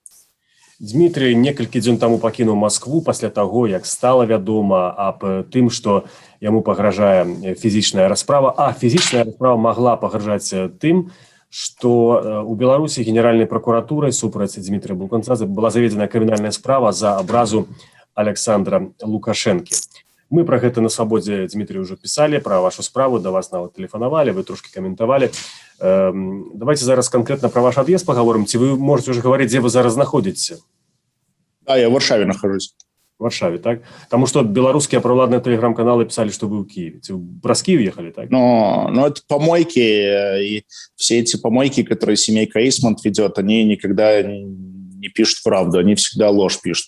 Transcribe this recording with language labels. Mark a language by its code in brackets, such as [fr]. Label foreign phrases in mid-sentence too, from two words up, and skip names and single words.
[be] Дмітрый некалькі дзён таму пакінуў Маскву пасля таго, як стала вядома аб тым, што яму пагражае фізічная расправа. А фізічная расправа магла пагражаць тым, што у Беларусі генеральнай пракуратурай супраць Дмітрыя Балкунца была заведзена крымінальная справа за абразу Александра Лукашэнкі. Мы про гэта на Свабодзе, Дмітрый, [ru] уже писали, [be] про вашу справу, до вас нават тэлефанавалі, вы трошки каментавалі. [ru] Давайте зараз конкретно [be] про ваш ад'езд [ru] поговорим. Ці вы можете уже говорить, где вы [be] зараз знаходзіцеся? [ru] Да, я в Варшаве нахожусь. В Варшаве, так? Потому что белорусские провладные телеграм-каналы писали, что вы в Киеве. Вы про Киев ехали, так? Но это помойки, и все эти помойки, которые семейка Эйсмонт ведет, они никогда не пишут правду, они всегда ложь пишут.